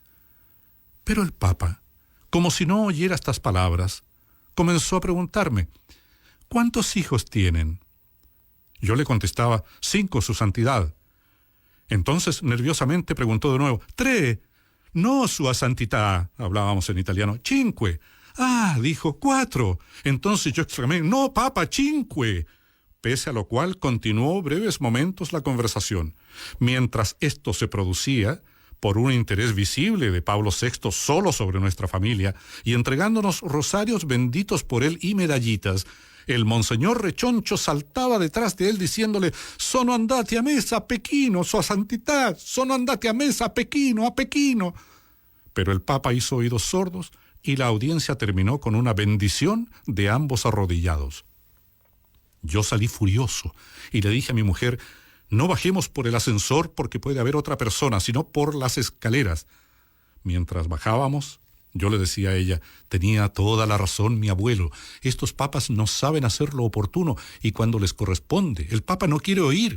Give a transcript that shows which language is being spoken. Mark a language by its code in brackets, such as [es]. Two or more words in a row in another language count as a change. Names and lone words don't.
[es] Pero el Papa, como si no oyera estas palabras, comenzó a preguntarme: ¿cuántos hijos tienen? Yo le contestaba: 5, su santidad. Entonces, nerviosamente preguntó de nuevo: 3. No, [it] sua santità, [es] hablábamos en italiano. 5. Ah, dijo: 4. Entonces yo exclamé: no, Papa, 5. Pese a lo cual continuó breves momentos la conversación. Mientras esto se producía, por un interés visible de Pablo VI solo sobre nuestra familia, y entregándonos rosarios benditos por él y medallitas, el monseñor Rechoncho saltaba detrás de él diciéndole: [it] «Sono andati a messa a Pechino, sua santità, sono andati a messa a Pechino, a Pechino». [es] Pero el Papa hizo oídos sordos y la audiencia terminó con una bendición de ambos arrodillados. Yo salí furioso y le dije a mi mujer: no bajemos por el ascensor porque puede haber otra persona, sino por las escaleras. Mientras bajábamos, yo le decía a ella: tenía toda la razón mi abuelo, estos papas no saben hacer lo oportuno y cuando les corresponde, el papa no quiere oír.